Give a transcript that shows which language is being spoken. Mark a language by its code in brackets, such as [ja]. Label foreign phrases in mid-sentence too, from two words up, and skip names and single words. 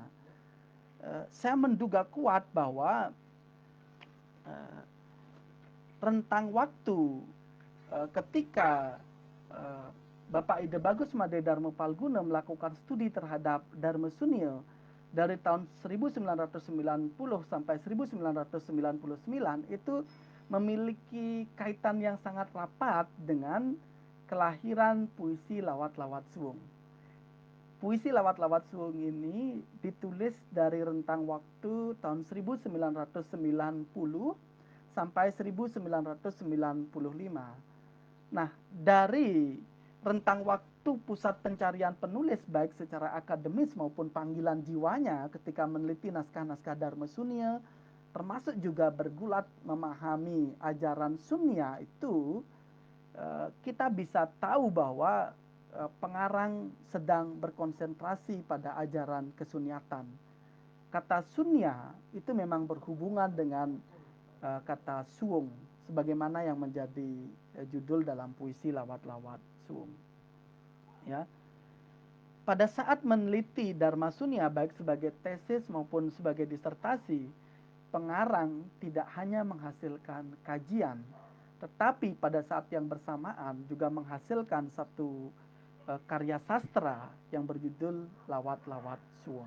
[id] Saya menduga kuat bahwa rentang waktu ketika Bapak Ide Bagus Made Dharma Palguna melakukan studi terhadap Dharma Sunya dari tahun 1990 sampai 1999 itu memiliki kaitan yang sangat rapat dengan kelahiran puisi lawat-lawat suwung. Puisi lawat-lawat suwung ini ditulis dari rentang waktu tahun 1990 sampai 1995. Nah, dari rentang waktu pusat pencarian penulis baik secara akademis maupun panggilan jiwanya ketika meneliti naskah-naskah Dharma Sunya, termasuk juga bergulat memahami ajaran Sunya itu, kita bisa tahu bahwa pengarang sedang berkonsentrasi pada ajaran kesunyatan. Kata Sunya itu memang berhubungan dengan kata suwung, sebagaimana yang menjadi judul dalam puisi lawat-lawat suwung. Ya, pada saat meneliti Dharma Sunya baik sebagai tesis maupun sebagai disertasi, pengarang tidak hanya menghasilkan kajian, tetapi pada saat yang bersamaan juga menghasilkan satu karya sastra yang berjudul Lawat-lawat Suwung.